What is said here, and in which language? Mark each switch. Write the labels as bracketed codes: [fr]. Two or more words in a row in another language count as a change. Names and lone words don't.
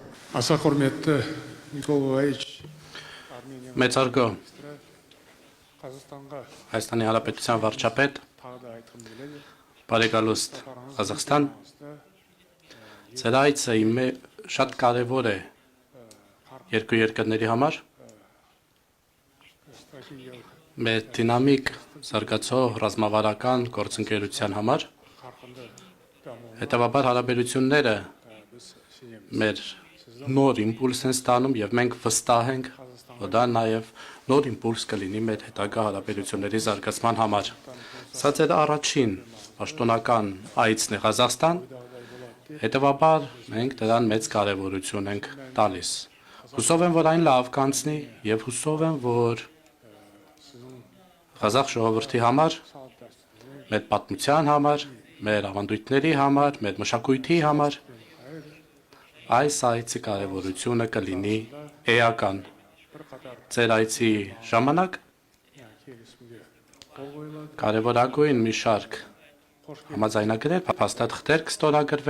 [kk] Аса құрметті Николаевич [hy] Մեծարգո [kk] Қазақстанға [hy] Հայաստանի Հանրապետության վարչապետ, [kk] тағы да айтқым келеді. [hy] բարեկալուստ Ղազախստան, ձեր այցը շատ կարևոր է երկու երկրների համար, մեր դինամիկ զարգացող ռազմավարական գործընկերության համար, [kk] Қарқынды дамуына [hy] հետևաբար հարաբերությունները [kk] біз сенеміз. [hy] մեր նոր իմպուլս են ստանում եւ մենք վստահ ենք, որ դա նաեւ նոր իմպուլս կլինի մեր հետագա հարաբերությունների զարգացման համար։ Սա ձեր առաջին պաշտոնական այցն է Ղազախստան, հետևաբար մենք դրան մեծ կարևորություն ենք տալիս։ Հուսով եմ, որ այն լավ կանցնի եւ հուսով եմ, որ Ղազախ ժողովրդի համար, մեր պատմության համար, մեր ավանդույթների համար, մեր մշակույթի համար այս այցի կարևորությունը կլինի էական։ Ձեր այցի ժամանակ [kk] келісімге қол қойылады. [hy] կարևորագույն մի շարք համաձայնագրեր, փաստաթղթեր կստորագրվեն